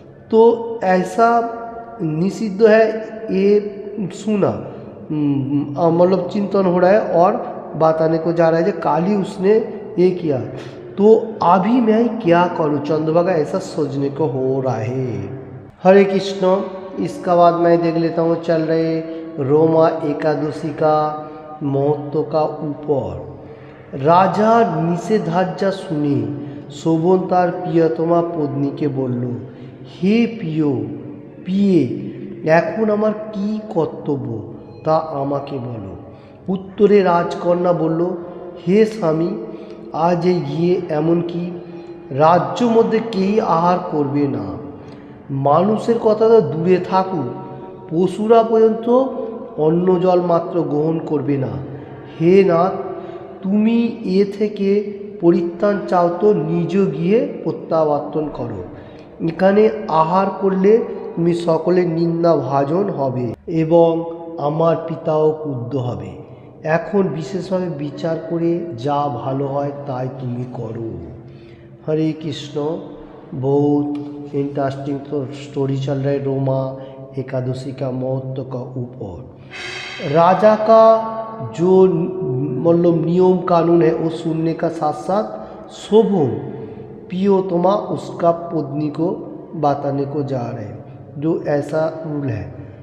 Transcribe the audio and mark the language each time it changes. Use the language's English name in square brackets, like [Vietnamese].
[Hindi] तो ऐसा निषिद्ध है ये सुना, मतलब चिंतन हो रहा है और बताने को जा रहा है कि काली उसने ये किया, तो अभी मैं क्या करूँ, चंद्रभागा ऐसा सोचने को हो रहा है। हरे कृष्ण। इसका बाद मैं देख लेता हूँ चल रहे रोमा एकादशी का महत्व का ऊपर। [Bangla] राजा निषेधाज्ञा শুনে শোভন তার প্রিয়তমা পত্নীকে বলল, হে প্রিয় পিয়ে এখন আমার কি কর্তব্য তা আমাকে বলো। উত্তরে রাজকন্যা বলল, হে স্বামী, আজ এই গিয়ে এমনকি রাজ্য মধ্যে কেই আহার করবে না। মানুষের কথা তো দূরে থাকুক, পশুরা পর্যন্ত অন্ন জল মাত্র গ্রহণ করবে না। হে নাথ, তুমি এ থেকে পরিত্রাণ চাও তো নিজ গিয়ে প্রত্যাবর্তন করো। এখানে আহার করলে তুমি সকলের নিন্দা ভাজন হবে এবং আমার পিতাও ক্রুদ্ধ হবে। এখন বিশেষভাবে বিচার করে যা ভালো হয় তাই তুমি করো। [Hindi] हरे कृष्ण। बहुत इंटरेस्टिंग तो स्टोरी चल रहा है रोमा एकादशी का महत्व का ऊपर। राजा का जो मतलब नियम कानून है वो सुनने का साथ साथ शोभन प्रियोतमा उसका पत्नी को बताने को जा रहे हैं जो ऐसा रूल है।